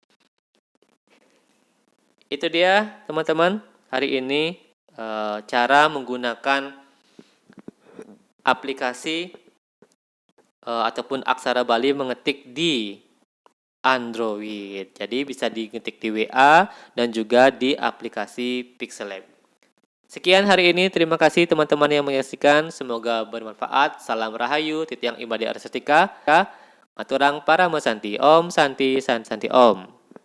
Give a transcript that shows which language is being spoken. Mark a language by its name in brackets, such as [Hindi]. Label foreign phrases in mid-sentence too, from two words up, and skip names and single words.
[Indonesian] Itu dia teman-teman, hari ini cara menggunakan aplikasi ataupun aksara Bali mengetik di Android. Jadi bisa diketik di WA dan juga di aplikasi Pixel Lab. Sekian hari ini, terima kasih teman-teman yang menyaksikan. Semoga bermanfaat. Salam Rahayu, Titiang Imade Arsetika. [Balinese] Maturang para Santi. [Sanskrit] Om Santi Santi Om.